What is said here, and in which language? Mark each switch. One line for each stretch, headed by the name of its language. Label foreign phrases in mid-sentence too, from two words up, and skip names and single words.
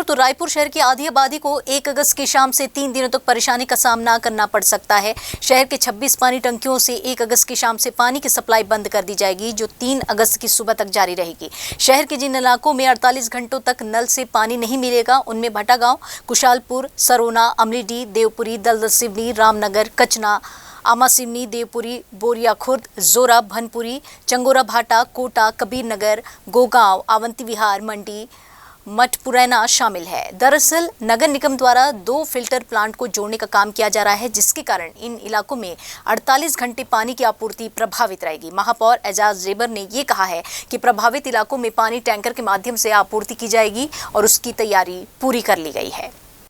Hindi: तो रायपुर शहर की आधी आबादी को 1 अगस्त की शाम से 3 दिनों तक परेशानी का सामना करना पड़ सकता है। शहर के 26 पानी टंकियों से 1 अगस्त की शाम से पानी की सप्लाई बंद कर दी जाएगी, जो 3 अगस्त की सुबह तक जारी रहेगी। शहर के जिन इलाकों में 48 घंटों तक नल से पानी नहीं मिलेगा, उनमें भटागांव, कुशालपुर, सरोना, अमलीडीह, देवपुरी, दलदल सिवनी, रामनगर, कचना, आमासिवनी, देवपुरी, बोरिया खुर्द, जोरा, भनपुरी, चंगोरा भाटा, कोटा, कबीर नगर, गोगांव, आवंती विहार, मंडी, मठपुरैना शामिल है। दरअसल नगर निगम द्वारा 2 फिल्टर प्लांट को जोड़ने का काम किया जा रहा है, जिसके कारण इन इलाकों में 48 घंटे पानी की आपूर्ति प्रभावित रहेगी। महापौर एजाज जेबर ने ये कहा है कि प्रभावित इलाकों में पानी टैंकर के माध्यम से आपूर्ति की जाएगी और उसकी तैयारी पूरी कर ली गई है।